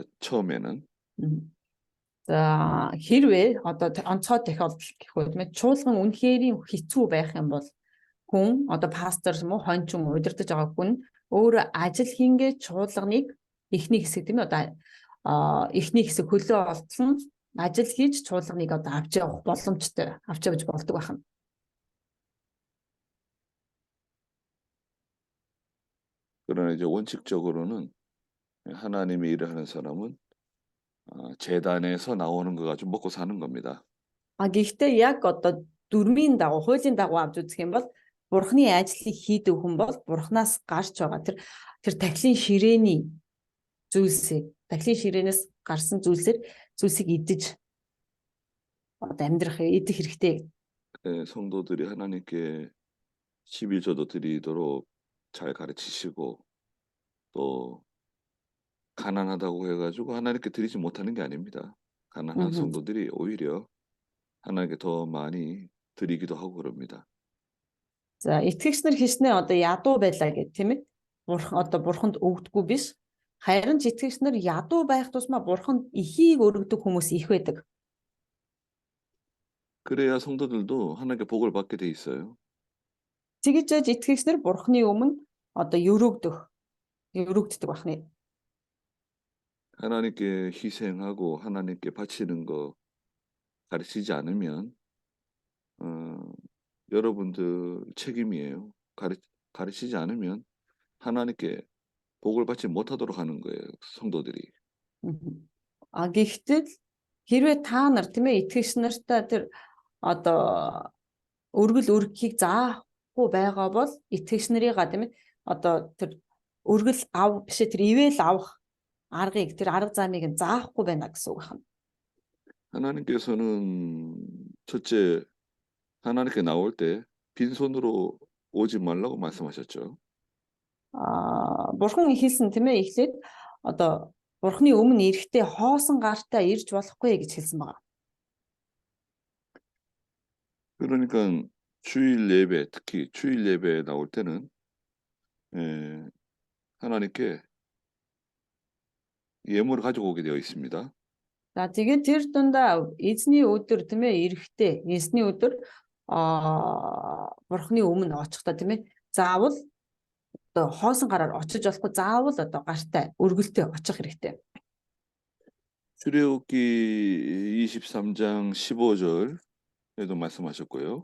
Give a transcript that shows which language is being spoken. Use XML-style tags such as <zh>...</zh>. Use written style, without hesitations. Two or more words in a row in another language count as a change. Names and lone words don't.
<ko>처음에는.</ko> <mn>За хэрвээ одоо онцгой тохиолдол гэхүүд мэд чуулган үнэхээр хэцүү байх юм бол хүн одоо пастор юм уу хончин удирдах байгаа хүн өөрөө ажил хийнгээ чуулганыг эхний хэсэг тийм ээ одоо эхний хэсэг хөлөө олдсон ажил хийж чуулганыг одоо авч явах боломжтой авч явж болдог байна.</mn> <ko>그러나 이제 원칙적으로는 하나님의 일을 하는 사람은 재단에서 나오는 거 가지고 먹고 사는 겁니다.</ko> <mn>Гэхдээ яг одоо дүрмийн дагуу хуулийн дагуу авч үзэх юм бол бурхны ажлыг хийдэг хүн бол бурхнаас гарч байгаа тэр тахилын ширээний тахилын ширээнээс гарсан зүйлсийг идэж одоо амьдрах идэх хэрэгтэй.</mn> <ko>성도들이 하나님께 11조도 드리도록 잘 가르치시고 또 가난하다고 해가지고 하나님께 드리지 못하는 게 아닙니다. 가난한 성도들이 오히려 하나님께 더 많이 드리기도 하고 그럽니다.</ko> <mn>За итгэгч нар хичнээн одоо ядуу байлаа гэх тийм ээ. Бурханд өгдөггүй биш. Харин ч итгэгч нар ядуу байх тусмаа бурханд ихийг өргөдөг хүмүүс их байдаг.</mn> <ko>그래야 성도들도 하나님께 복을 받게 돼 있어요.</ko> <mn>Тэгж итгэгч нар бурхны өмнө одоо өргөгддөг байна.</mn> <ko>하나님께 희생하고 하나님께 바치는 거 가르치지 않으면 여러분들 책임이에요. 가르치지 않으면 하나님께 복을 받지 못하도록 하는 거예요. 성도들이.</ko> <mn>Гэхдээ хэрвээ та нар тийм ээ итгэгч нартай тэр одоо өргөл өргөхийг заахгүй байгаа бол итгэгч нарыгаа тийм ээ одоо тэр өргөл биш тэр ивэл авах аргыг тэр арга замыг заахгүй байна гэсэн үг байна.</mn> <ko>하나님께서는 첫째 하나님께 나올 때 빈손으로 오지 말라고 말씀하셨죠.</ko> <mn>Бурхан хэлсэн тийм ээ эхлээд одоо бурхны өмнө ирэхдээ хоосон гартай ирж болохгүй гэж хэлсэн байна.</mn> <ko>그러니까 주일 예배, 특히 주일 예배에 나올 때는 하나님께 예물을 가지고 오게 되어 있습니다.</ko> <mn>За тэгээд тэр дундаа эзний өдөр тийм ээ эрэхтэй эзний өдөр бурхны өмнө очихдоо тийм ээ заавал одоо хоосон гараар очиж болохгүй заавал одоо гартай өргөлтэй очих хэрэгтэй.</mn> <ko>출애굽기 23장 15절에도 말씀하셨고요.</ko>